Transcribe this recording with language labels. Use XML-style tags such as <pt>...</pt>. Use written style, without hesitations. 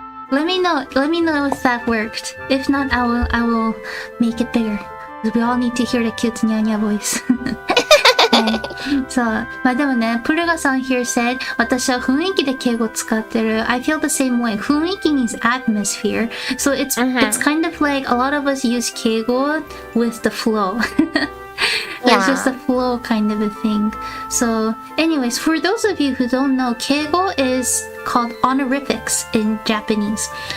<en>Let me know if that worked. If not, I will make it bigger. We all need to hear the cute nya voice.</en> <ja>そう。でもね、プルガさん</ja> <en>here said,</en> <ja>私は雰囲気で敬語使ってる。</ja> <en>I feel the same way. 雰囲気 means atmosphere. So it's kind of like a lot of us use 敬語 with the flow. It's just a flow kind of a thing. So anyways, for those of you who don't know, 敬語 is called honorifics in Japanese.</en>